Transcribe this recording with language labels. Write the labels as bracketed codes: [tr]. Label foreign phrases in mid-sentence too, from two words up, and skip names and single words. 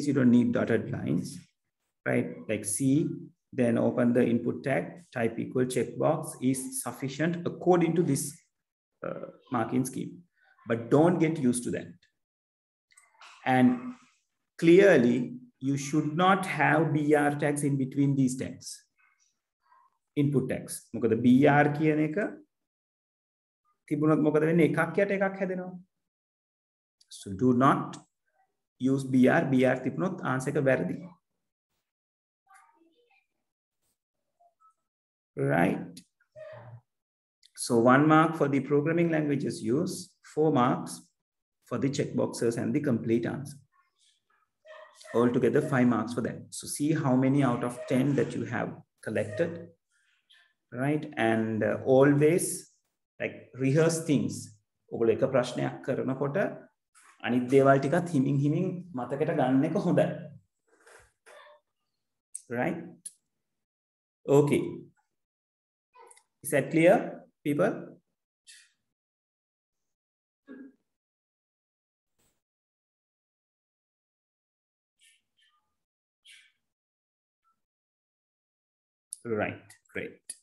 [en] You don't need dotted lines. Right, like C, then open the input tag, type equal checkbox is sufficient according to this marking scheme. But don't get used to that. And clearly, you should not have BR tags in between these tags, input tags. [si] මොකද BR කියන එක තිබුණොත් මොකද වෙන්නේ? එකක් යට එකක් හැදෙනවා. [en] So do not use BR [si] තිබුණොත් answer එක වැරදි. [en] Right. So 1 mark for the programming languages use, 4 marks for the checkboxes and the complete answer. Altogether 5 marks for that. So see how many out of 10 that you have collected. Right. And always like rehearse things. [si] ඔගොල්ලෝ එක ප්‍රශ්නයක් කරනකොට අනිත් දේවල් ටිකත් හිමින් මතකයට ගන්න එක හොඳයි. [en] Right? Okay. Is that clear, people? Right, great.